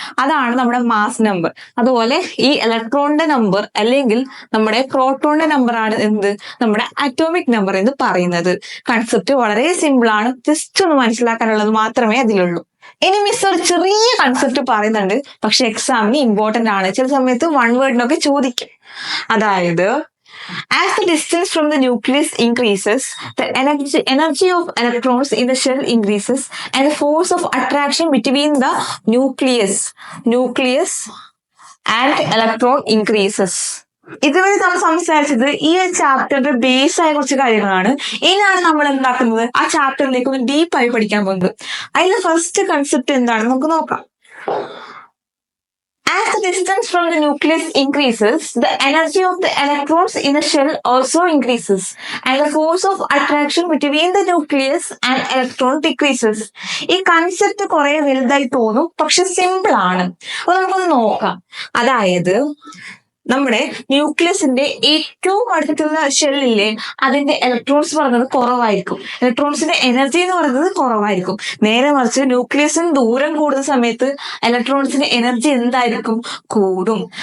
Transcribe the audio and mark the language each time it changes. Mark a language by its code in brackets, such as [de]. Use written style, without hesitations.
[ml] അതാണ് നമ്മുടെ mass number. അതുപോലെ ഈ ഇലക്ട്രോണിന്റെ നമ്പർ അല്ലെങ്കിൽ നമ്മുടെ പ്രോട്ടോണിന്റെ നമ്പർ ആണ് എന്ത്? നമ്മുടെ അറ്റോമിക് നമ്പർ എന്ന് പറയുന്നത്. കൺസെപ്റ്റ് വളരെ സിമ്പിൾ ആണ്. ജസ്റ്റ് ഒന്ന് മനസ്സിലാക്കാനുള്ളത് മാത്രമേ അതിലുള്ളൂ. ഇനി മിസ് ഒരു ചെറിയ കൺസെപ്റ്റ് പറയുന്നുണ്ട്, പക്ഷെ എക്സാമിന് ഇമ്പോർട്ടന്റ് ആണ്. ചില സമയത്ത് വൺ വേർഡിനൊക്കെ ചോദിക്കും. [en] അതായത് as the distance from the nucleus increases, the energy of electrons in the shell increases and the force of attraction between the nucleus and electron increases. [ml] ഇതുവരെ നമ്മൾ സംസാരിച്ചത് ഈ ഒരു ചാപ്റ്ററിന്റെ ബേസ് ആയ കുറച്ച് കാര്യങ്ങളാണ്. ഇനിയാണ് നമ്മൾ എന്താക്കുന്നത്, ആ ചാപ്റ്ററിലേക്ക് ഒന്ന് ഡീപ്പായി പഠിക്കാൻ പോകുന്നത്. അതിലെ ഫസ്റ്റ് കൺസെപ്റ്റ് എന്താണെന്ന് നമുക്ക് നോക്കാം. [en] As the distance from the nucleus increases, the energy of the electrons in the shell also increases, and the force of attraction between the nucleus and electron decreases. [ml] ഈ കൺസെപ്റ്റ് കുറെ വലുതായി തോന്നും, പക്ഷെ simple ആണ്. അപ്പൊ നമുക്കൊന്ന് നോക്കാം. അതായത് നമ്മുടെ ന്യൂക്ലിയസിന്റെ ഏറ്റവും അടുത്തുള്ള ഷെല്ലില്ലേ, അതിന്റെ ഇലക്ട്രോൺസ് പറയുന്നത് കുറവായിരിക്കും, ഇലക്ട്രോൺസിന്റെ എനർജി എന്ന് പറയുന്നത് കുറവായിരിക്കും. നേരെ മറിച്ച് ന്യൂക്ലിയസിന് ദൂരം കൂടുന്ന സമയത്ത് ഇലക്ട്രോൺസിന്റെ എനർജി എന്തായിരിക്കും, കൂടും.